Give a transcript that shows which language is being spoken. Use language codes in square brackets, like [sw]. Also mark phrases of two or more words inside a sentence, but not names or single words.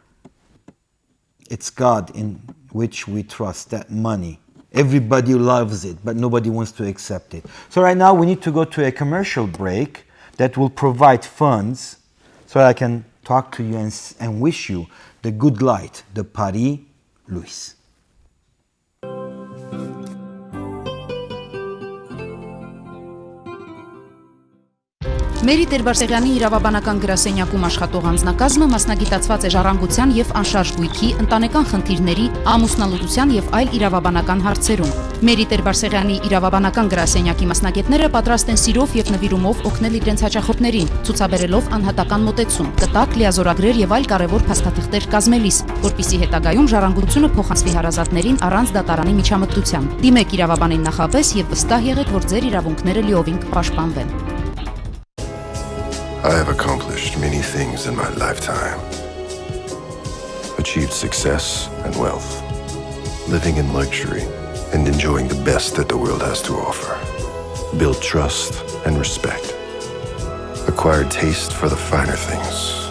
[en] It's God in which we trust, that money. Everybody loves it, but nobody wants to accept it. So right now we need to go to a commercial break that will provide funds so I can talk to you and wish you the good light, the [hy] Բարի լույս. Մերի Տեր-Բարսեղյանի իրավաբանական գրասենյակում աշխատող անձնակազմը մասնագիտացված է ժառանգության եւ անշարժ գույքի, ընտանեկան խնդիրների, ամուսնալուծության եւ այլ իրավաբանական հարցերում։ Մերի Տեր-Բարսեղյանի իրավաբանական գրասենյակի մասնագետները պատրաստ են սիրով եւ նվիրումով օգնել իրենց հաճախորդներին, ցուցաբերելով անհատական մոտեցում, կտակ, լիազորագրեր եւ այլ կարեւոր փաստաթղթեր կազմելիս, որպիսի հետագայում ժառանգությունը փոխանցվի հարազատներին առանց դատարանի միջամտության։ Դիմեք իրավաբանին նախապես եւ վստահ եղեք, որ ձեր իրավունքները լիովին կպաշտպանվեն։ [en] I have accomplished many things in my lifetime. Achieved success and wealth, living in luxury and enjoying the best that the world has to offer. Built trust and respect. Acquired taste for the finer things.